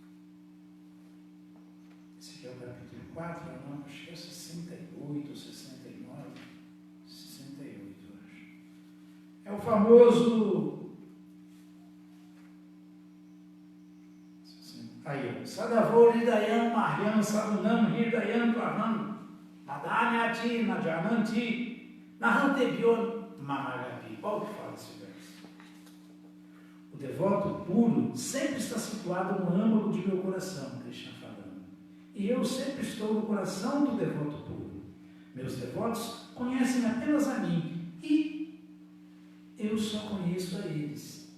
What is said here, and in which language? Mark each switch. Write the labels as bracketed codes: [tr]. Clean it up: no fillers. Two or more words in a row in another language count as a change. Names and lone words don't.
[pt] Esse aqui é o capítulo 4, não, acho que é 68, 69, 68, acho. É o famoso. Aí, [sa] Sadavor Hridayam Mahyam Sadunam Hridayam Dvaram Nadanyati Najananti Nahantebyon Mamagapi. [pt] Qual que fala esse verso? O devoto puro sempre está situado no âmago de meu coração, Krishna falando. E eu sempre estou no coração do devoto puro. Meus devotos conhecem apenas a mim e eu só conheço a eles.